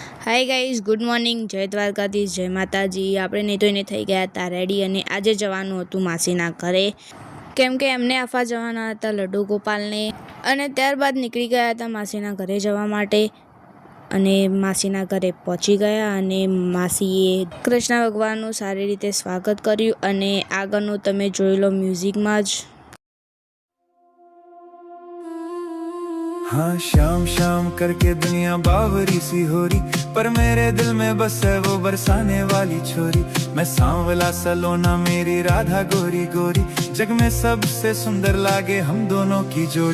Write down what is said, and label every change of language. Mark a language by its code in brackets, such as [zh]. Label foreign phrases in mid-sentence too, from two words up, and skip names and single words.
[en] Hi guys, good morning, [gu] જય દ્વારકાધીશ, જય માતાજી। આપણે નહીં તો એને થઈ ગયા હતા રેડી અને આજે જવાનું હતું માસીના ઘરે, કેમ કે એમને આફા જવાના હતા લડ્ડુ ગોપાલને। અને ત્યારબાદ નીકળી ગયા હતા માસીના ઘરે જવા માટે અને માસીના ઘરે પહોંચી ગયા અને માસીએ કૃષ્ણ ભગવાનનું સારી રીતે સ્વાગત કર્યું અને આગળનું તમે જોઈ લો મ્યુઝિકમાં જ। [hi] हाँ शाम शाम करके दुनिया बावरी सी हो रही, पर मेरे दिल में बस है वो बरसाने वाली छोरी। मैं सांवला सलोना मेरी राधा गोरी गोरी, जग में सबसे सुंदर लागे हम दोनों की जोड़ी।